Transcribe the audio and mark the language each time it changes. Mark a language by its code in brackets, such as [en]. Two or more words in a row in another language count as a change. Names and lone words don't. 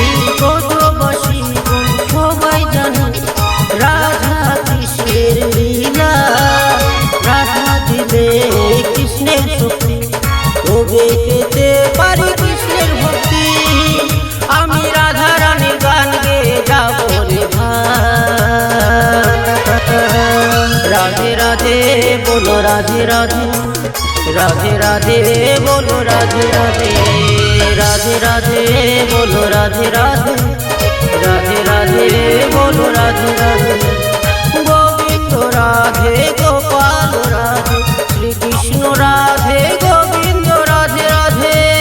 [bn] ব্রজবাসী সবাই জানে রাধা কৃষ্ণের লীলা, রাধা দিলে কৃষ্ণের শক্তি, তবে পেতে পারে কৃষ্ণের ভক্তি। আমি রাধা রানীর গান গে যাবো রে [hi] राधे राधे बोलो राधे राधे, राधे राधे बोलो राधे राधे, राधे राधे बोलो राधे राधे, राधे राधे बोलो राधे राधे। गोविंद राधे गोपाल राधे, श्री कृष्ण राधे गोविंद राधे राधे,